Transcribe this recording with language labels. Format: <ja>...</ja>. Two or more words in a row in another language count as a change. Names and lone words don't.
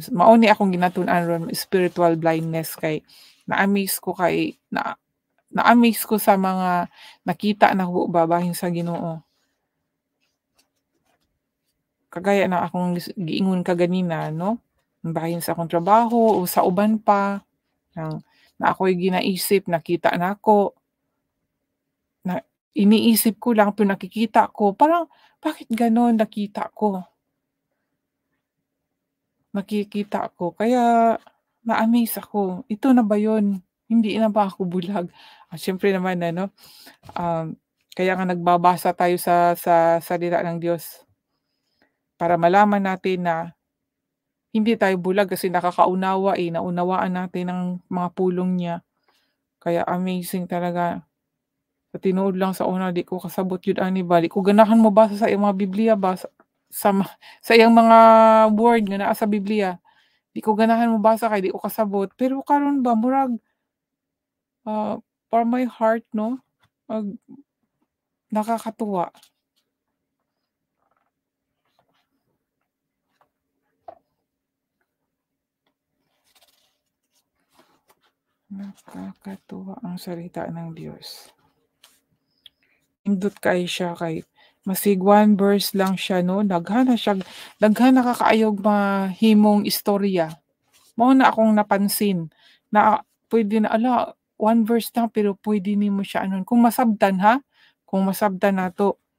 <ceb>Mao ni akong ginatun-an ron</ceb> <en>spiritual blindness</en> <ceb>kay na-amaze ko sa mga nakita nako ba bahin sa Ginoo.</ceb> <tl>Kagaya ng</tl> <ceb>akong giingon kaganina, no? Bahin sa akong trabaho o sa uban pa na ako'y ginaisip nakita nako,</ceb> <tl>na iniisip ko lang pero nakikita ko parang bakit gano'n nakikita ko kaya na-amaze ako, ito na ba 'yun, hindi na ba ako bulag? Siyempre naman ano, kaya nga nagbabasa tayo sa salita ng Diyos para malaman natin na hindi tayo bulag kasi naunawaan natin ang mga pulong niya. Kaya amazing talaga.</tl> <ceb>Sa tinuod lang sa una di ko kasabot jud ani ba, di ko ganahan mobasa sa iyang mga Bibliya ba sa iyang mga word nga naa sa Biblia. Di ko ganahan mobasa kay di ko kasabot. Pero karon ba murag,</ceb> <en>for my heart 'no, nakakatuwa.</en> <tl>Nakakatuwa ang salita ng Diyos.</tl> <ceb>Nindot kaayo siya kay masig</ceb> <en>one verse</en> <ceb>lang siya 'no, daghan na kakaayog mahimong istorya. Mao na akong napansin na puwede na,</ceb> <en>one verse</en> <ceb>lang pero puwede nimo siya anon kung masabtan ha, kung masabtan nato.</ceb>